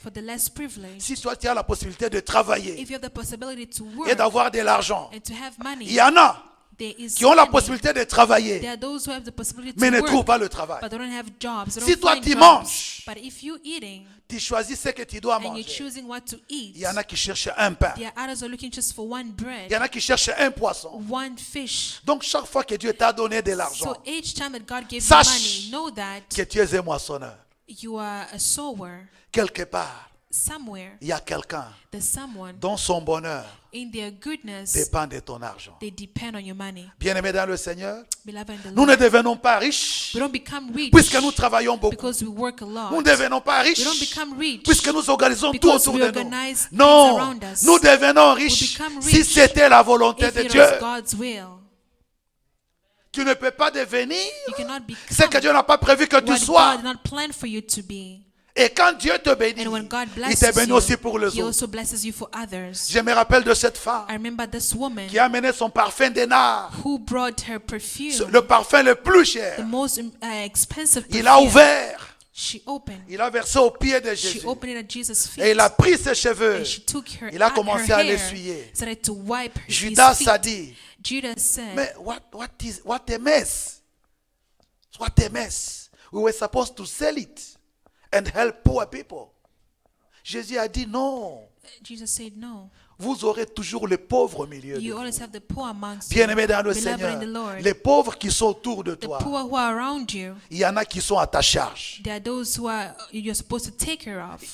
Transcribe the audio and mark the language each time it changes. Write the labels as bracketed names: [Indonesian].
[English] for the less privileged. [French] Si toi tu as la possibilité de travailler [English] If you have the possibility to [French] et [English] work [French] d'avoir de l'argent, [English] and to have [French] il [English] money, [French] y en a [English] there is [French] qui ont la [English] money. [French] possibilité de [English] There [French] travailler, [English] are those who have the possibility [French] mais [English] to [French] ne [English] work, [French] trouvent pas le travail. [English] but they don't have jobs. They don't [French] toi [English] find [French] tu [English] jobs. [French] manges, [English] But if you're eating [French] tu choisis ce que tu dois [English] and you're [French] manger. [English] choosing what to eat, [French] Il y en a qui cherchent un pain. [English] there are others who are looking just for one [French] Il y [English] bread, [French] en a qui cherchent un poisson. [English] one fish. [French] Donc chaque fois que Dieu t'a donné de l'argent, [English] So each time that God gave you [French] Sache [English] money, know that [French] que tu es un moissonneur. [English] you are a sower. [French] Quelque part, [English] Somewhere, [French] il y a quelqu'un [English] there's someone [French] dont son bonheur [English] in their goodness, [French] dépend de ton argent. [English] they depend on your money. [French] Bien-aimés dans le Seigneur, [English] Beloved in the [French] nous ne [English] Lord, [French] devenons pas riches [English] we don't become rich [French] puisque nous travaillons beaucoup. [English] because we work a [French] Nous [English] lot. [French] ne devenons pas [English] We don't [French] riches [English] become rich [French] puisque nous organisons tout [English] because [French] autour [English] we [French] de nous. [English] organize things [French] Non, [English] around us. [French] nous devenons riches [English] become [French] si [English] rich [French] c'était la volonté [English] if [French] de [English] it [French] Dieu. [English] was God's will. [French] Tu ne peux pas devenir [English] You cannot [French] ce que [English] become [French] Dieu n'a pas prévu que tu [English] what [French] sois. [English] God did not plan for you to be. [French] Et quand Dieu te bénit, [English] And when God [French] il te [English] blesses [French] bénit [English] you, [French] aussi pour les [English] He [French] autres. [English] also blesses you for others. [French] Je me rappelle de cette femme [English] I remember this woman [French] qui a amené son parfum d'énard, [English] who brought her perfume, [French] le parfum le plus [English] the [French] cher. [English] most expensive [French] Il a [English] perfume. [French] ouvert, [English] She opened. [French] il a versé aux pieds de [English] She [French] Jésus. [English] opened it at Jesus' feet. [French] Et il a pris ses cheveux. [English] And she took her, [French] Il a [English] her [French] commencé à [English] hair, [French] l'essuyer. [English] started to wipe his [French] Judas [English] feet. [French] a dit, [English] Judas said, mais what a mess. What a mess. We were supposed to sell it and help poor people. [French] Jésus a dit non. [English] Jesus said no. [French] vous aurez toujours les pauvres au milieu de [English] You [French] vous. [English] always have the poor amongst you. [French] Bien-aimés dans le [English] Beloved [French] Seigneur, [English] in the Lord. [French] les pauvres qui sont autour de [English] The [French] toi, [English] poor who are around you, [French] il y en a qui sont à ta charge. [English] they are those who are you're supposed to take care of.